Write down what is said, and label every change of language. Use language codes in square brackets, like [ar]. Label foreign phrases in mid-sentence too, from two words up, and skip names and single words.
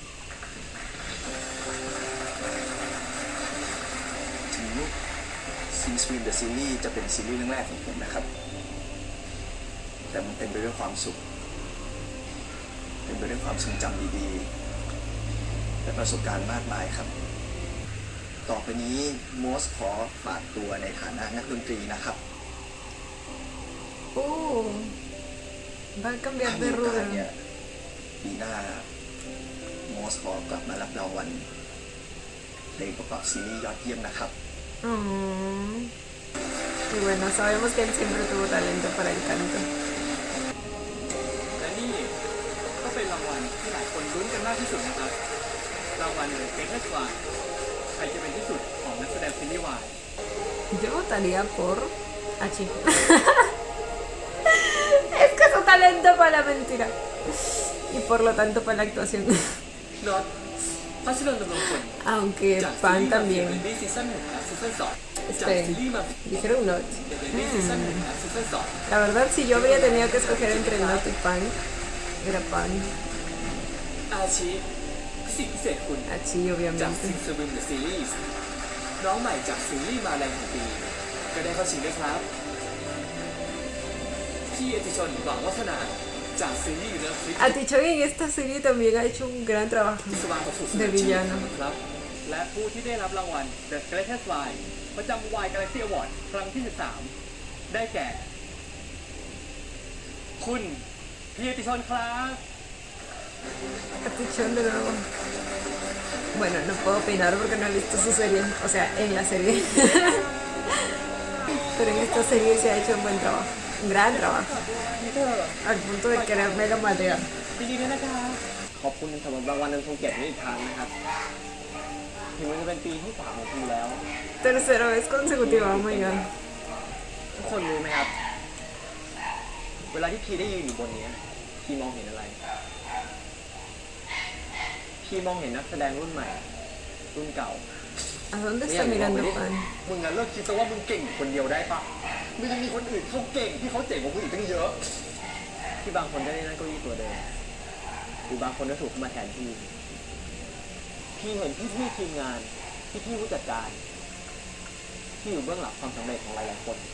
[th] ถึงซิงสวิมเดอะซีรีส์จะเป็นซีรีส์เรื่องแรกของผมนะครับ แต่มันเป็นไปด้วยความสุข เป็นไปด้วยความทรงจำดีๆ และประสบการณ์มากมายครับ ต่อไปนี้โมสขอฝากตัวในฐานะนักดนตรีนะครับ [es] Va a cambiar [th] ถ้ามี [es] de [th] โอกาส [es] rubro. [th] เนี่ยปีหน้าโมสขอกลับมารับรางวัลเพลงประกอบซีรีส์ยอดเยี่ยมนะครับ Mm. [es] Y bueno, sabemos que él siempre tuvo talento para el canto. [th] และนี่ก็เป็นรางวัลที่หลายคนลุ้นกันมากที่สุดนะครับ รางวัลเลยเป็นแค่ว่าใครจะเป็นที่สุดของนักแสดงซีรีส์วาย [es] Yo votaría por Hachi. Es que su talento para la mentira. Y por lo tanto para la actuación. [th] น็อตพัชรนดำรงผล [es] Aunque [th] จากซี [es] Pan [th] รีส์มาเฟีย [es] también. [th] เบบี้ซีซั่น 1 และซีซั่น 2 จาก [es] Esperen, [th] ซีรีส์มาเฟีย [es] dijeron Not. [th] เบบี้ซีซั่น 1 และซีซั่น [es] La verdad, si yo habría tenido que escoger entre Not y Pan, era Pan. [th] 2 อาชีพิสิทธิ์พิเศษคุณ [es] Hachi, [th] จาก [es] obviamente. [th] ซิงซูบิมเดอะซีรีส์น้องใหม่จากซีรีส์มาแรงแห่งปีก็ได้เข้าชิงด้วยครับพี่เอติชนหวังวัฒนาจากซีรีส์เรื่องคลิป [es] Atichon en esta serie también ha hecho un gran trabajo [th] สว่างประสุทธิ์ [es] de villano. [th] ครับ และผู้ที่ได้รับรางวัล The Greatest Y ประจำ Y Galaxy Award ครั้งที่ 13 ได้แก่ คุณพี่ติชนครับ [es] Atichón de nuevo. Bueno, no puedo opinar porque no he visto su serie, o sea, en la serie. Pero en esta serie se ha hecho un buen trabajo, un gran trabajo, al punto de querérmelo madrear. [th] ขอบคุณสำหรับรางวัลอันทรงเกียรตินี้อีกครั้งนะครับถึงมันจะเป็นปีที่3ของพี่แล้ว [es] Tercera vez consecutiva, [en] oh my god. [th] ทุกคนรู้ไหมครับ เวลาที่พี่ได้ยืนอยู่บนนี้พี่มองเห็นอะไร พี่มองเห็นนักแสดงรุ่นใหม่ รุ่นเก่า [es] ¿A dónde está mirando Juan? [th] มึงงั้นเลิกคิดซะว่ามึงเก่งอยู่คนเดียวได้ปะมึงยังมีคนอื่นเขาเก่งที่เขาเจ๋งกว่ามึงอีกตั้งเยอะ ที่บางคนได้นั่งเก้าอี้ตัวเดิมหรือบางคนก็ถูกเข้ามาแทนที่พี่เห็นพี่ทีมงานพี่ผู้จัดการที่อยู่เบื้องหลังความสำเร็จของหลายๆคน